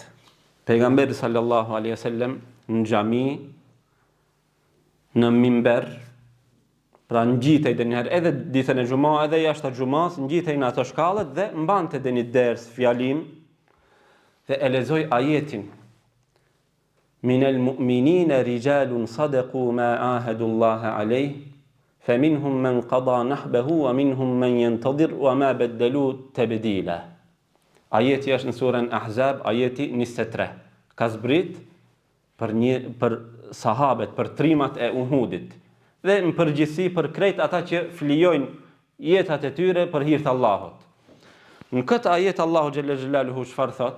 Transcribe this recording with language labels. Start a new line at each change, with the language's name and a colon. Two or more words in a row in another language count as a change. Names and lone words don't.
Albanian: Pejgamberi
Arabic: صلى الله عليه وسلم
Albanian: në xhami, në mimber, pra ngjitej ndonjëherë edhe ditën e xumës, edhe jashtë xumës, ngjitej në ato shkallët dhe mbante dhe një ders fjalim dhe e lexoi ajetin
Arabic: من المؤمنين رجال صدقوا ما عاهدوا الله عليه فَمِنْهُمْ مَنْ قَضَى نَحْبَهُ وَمِنْهُمْ مَنْ يَنْتَظِرُ وَمَا بَدَّلُوا تَبْدِيلًا.
Albanian: Ajeti është në surën Ahzab, ajeti 23. Ka zbrit për sahabet, për trimat e Uhudit. Dhe në përgjithësi për krejt ata që flijojnë jetat e tyre për hir të Allahut. Në këtë ajet Allahu
Arabic: جل جلاله
Albanian: çfarë thot?